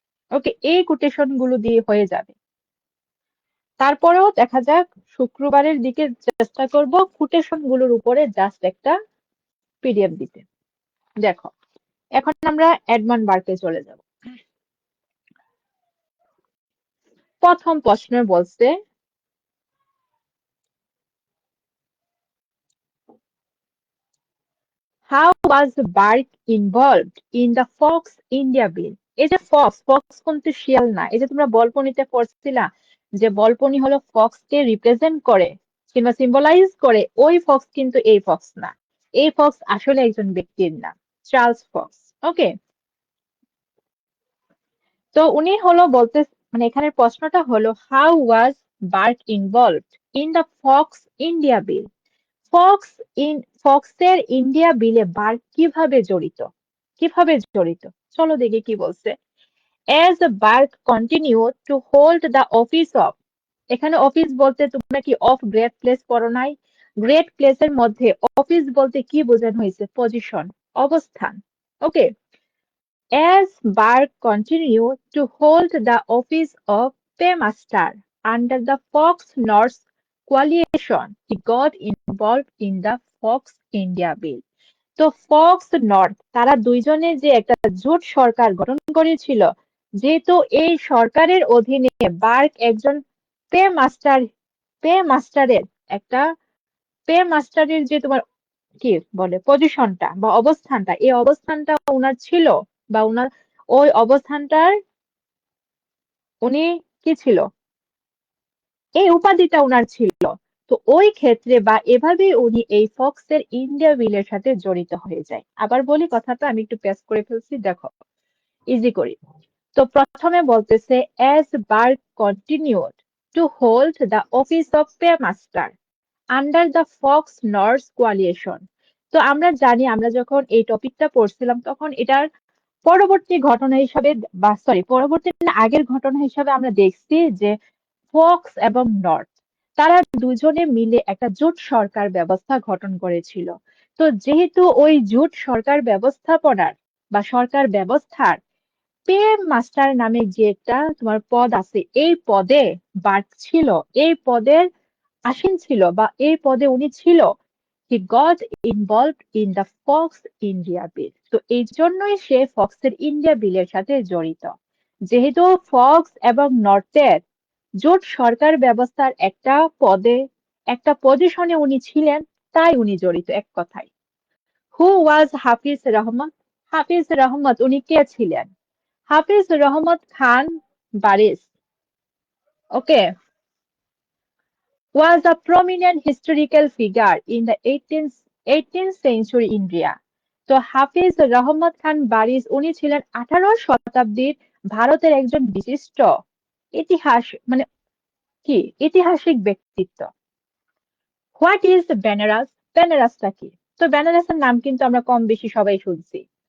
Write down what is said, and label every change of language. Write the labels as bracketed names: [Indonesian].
[Bangla] ওকে, এই কোটেশন গুলো দিয়ে হয়ে যাবে। তারপরেও দেখা যাক, শুক্রবারের দিকে চেষ্টা করব কোটেশন গুলোর উপরে জাস্ট একটা পিডিএফ দিতে। দেখো, এখন আমরা এডমন্ড বার্কে চলে যাব। প্রথম প্রশ্ন বলছে, [English] How was Burke involved in the Fox India Bill? [Bangla] এই যে ফক্স, ফক্স কিন্তু শিয়াল না। এই যে তোমরা বলপনিতে পড়ছিলা যে বলপনি হলো ফক্সকে রিপ্রেজেন্ট করে কিংবা সিম্বলাইজ করে, ওই ফক্স কিন্তু এই ফক্স না। এই ফক্স আসলে একজন ব্যক্তির নাম, চার্লস ফক্স। ওকে, তো উনি হলো বলতে, মানে এখানের প্রশ্নটা হলো [English] How was Burke involved in the Fox India Bill? [Bangla] Fox ফক্সের India বিলে বার্ক কিভাবে জড়িত, কিভাবে জড়িত? চলো দেখি কি বলছে। [English] As Burke continued to hold the office of, [Bangla] এখানে অফিস বলতে তোমরা কি অফ গ্রেট প্লেস পড়ো নাই? গ্রেট প্লেসের মধ্যে অফিস বলতে কি বোঝানো হয়েছে? পজিশন, অবস্থান। [English] Okay, as Burke continued to hold the office of paymaster under the Fox-North coalition, he got involved in the Fox India Bill. [Bangla] তো ফক্স নর্থ তারা দুইজনে যে একটা জোট সরকার গঠন করেছিল, যেহেতু এই সরকারের অধীনে বার্ক একজন পে মাস্টার, পে মাস্টারের একটা, পে মাস্টারের যে তোমার কি বলে পজিশনটা বা অবস্থানটা, এই অবস্থানটা ওনার ছিল, বা ওনার ওই অবস্থানটার উনি কি ছিল, এই উপাধিটা উনার ছিল। তো ওই ক্ষেত্রে বা এভাবে উনি এই ফক্সের ইন্ডিয়া বিলের সাথে জড়িত হয়ে যায়। আবার বলি কথাটা, আমি একটু পেস্ট করে ফেলছি, দেখো ইজি করি। তো প্রথমে বলতেছে [English] as Burke continued to hold the office of paymaster under the Fox North coalition. [Bangla] তো আমরা জানি, আমরা যখন এই টপিকটা পড়ছিলাম তখন এটার পরবর্তী ঘটনা হিসাবে, বা সরি পরবর্তী না, আগের ঘটনা হিসাবে আমরা দেখছি যে ফক্স এবং নর্থ তারা দুজনে মিলে একটা জোট সরকার ব্যবস্থা গঠন করেছিল। তো যেহেতু ওই জোট সরকার ব্যবস্থাপনার বা সরকার ব্যবস্থার পে মাস্টার নামে যে একটা তোমার পদ আছে, এই পদে বার্ক ছিল, এই পদের আসীন ছিল, বা এই পদে উনি ছিল। [English] he got involved in the Fox India Bill, [Bangla] তো এই জন্যই সে ফক্সের ইন্ডিয়া বিলের সাথে জড়িত। যেহেতু ফক্স এবং নর্থের জোট সরকার ব্যবস্থার একটা পদে, একটা পজিশনে উনি ছিলেন, তাই উনি জড়িত, এক কথায়। [English] Who was Hafiz Rahmat? [Bangla] হাফিজ রহমত উনি কে ছিলেন? [English] Hafiz Rahmat Khan Barech, okay, was a prominent historical figure in the 18th century India. [Bangla] তো হাফিজ রহমত খান বারিস উনি ছিলেন 18 শতাব্দীর ভারতের একজন বিশিষ্ট ইতিহাস, মানে কি ঐতিহাসিক ব্যক্তিত্ব। [English] What is Benares? [Bangla] বেনারসটা কি? তো বেনারসের নাম কিন্তু আমরা কম বেশি সবাই শুনছি।